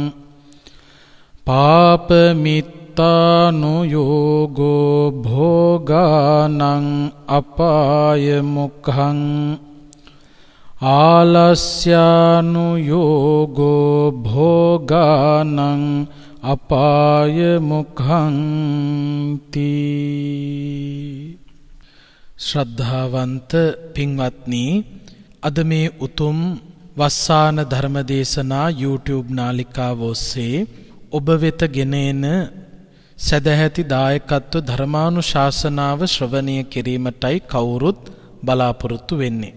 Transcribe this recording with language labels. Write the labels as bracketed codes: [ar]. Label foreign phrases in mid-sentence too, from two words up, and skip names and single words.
[pi] පාපමිත්තානුයෝගෝ භෝගානං අපාය මුක්ඛං ආලස්යානුයෝගෝ භෝගානං අපාය මුක්ඛං තී. [si] ශ්‍රද්ධාවන්ත පින්වත්නි, අද මේ උතුම් වස්සාන ධර්මදේශනා YouTube නාලිකාව ඔස්සේ ඔබ වෙත ගෙන එන සදැහැති දායකත්ව ධර්මානුශාසනාව ශ්‍රවණය කිරීමටයි කවුරුත් බලාපොරොත්තු වෙන්නේ.